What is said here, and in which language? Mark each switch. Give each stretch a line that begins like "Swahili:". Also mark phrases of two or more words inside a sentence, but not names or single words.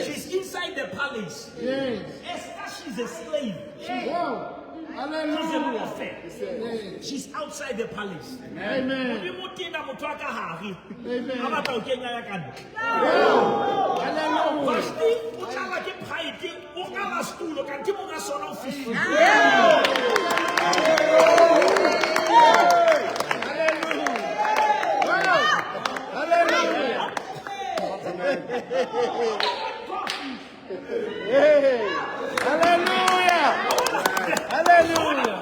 English: She's inside the palace. Yes. Esther, she's a slave. Wow. She's a Hallelujah. prophet. Yes. She's outside the palace. Amen. Amen. Wow. Hallelujah. Vashti,
Bemba: utala ke pipe, ukala stool, kanti monga sona office.
English: Hey. Hallelujah. Hallelujah.